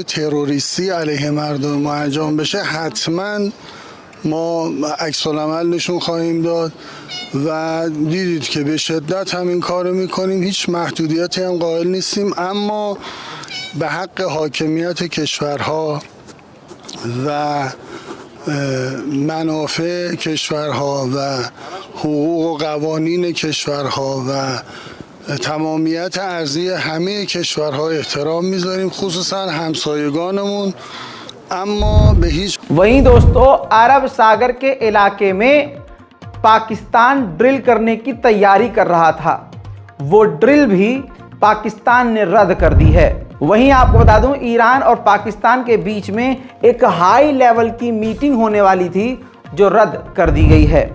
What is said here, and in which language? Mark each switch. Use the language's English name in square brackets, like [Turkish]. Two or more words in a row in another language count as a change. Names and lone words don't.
[Persian] تروریستی علیه مردم ما انجام بشه، حتما ما عکس العمل نشون خواهیم داد و دیدید که به شدت همین کارو میکنیم، هیچ محدودیتی هم قائل نیستیم، اما به حق حاکمیت کشورها و منافع کشورها و حقوق و قوانین کشورها و تمامیت ارضی همه کشورها احترام میذاریم، خصوصا همسایگانمون. اما به هیچ [Hindi] वहीं दोस्तों अरब सागर के इलाके में पाकिस्तान ड्रिल करने की तैयारी कर रहा था, वो ड्रिल भी पाकिस्तान ने रद्द कर दी है। वहीं आपको बता दूं ईरान और पाकिस्तान के बीच में एक [English] high level [Hindi] की मीटिंग होने वाली थी जो रद्द कर दी गई है।